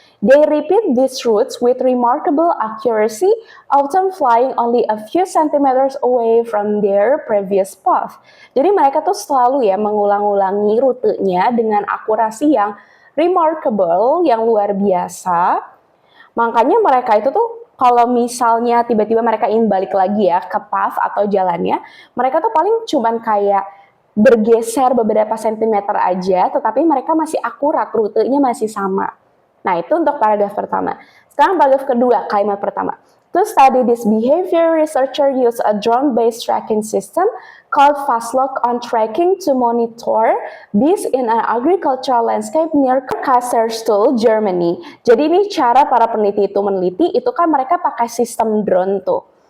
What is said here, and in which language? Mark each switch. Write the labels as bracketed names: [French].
[English] They repeat these routes with remarkable accuracy, often flying only a few centimeters away from their previous path. [Indonesian] Jadi mereka tuh selalu ya mengulang-ulangi rutenya dengan akurasi yang remarkable, yang luar biasa. Makanya mereka itu tuh kalau misalnya tiba-tiba mereka ingin balik lagi ya ke path atau jalannya, mereka tuh paling cuman kayak bergeser beberapa sentimeter aja, tetapi mereka masih akurat, rutenya masih sama. Nah, itu untuk paragraf pertama. Sekarang paragraf kedua, kalimat pertama. [English] To study this behavior, researcher use a drone-based tracking system called FastLock on tracking to monitor bees in an agricultural landscape near Kaiserstuhl, Germany. [Indonesian] Jadi ini cara para peneliti itu meneliti, itu kan mereka pakai sistem drone tuh.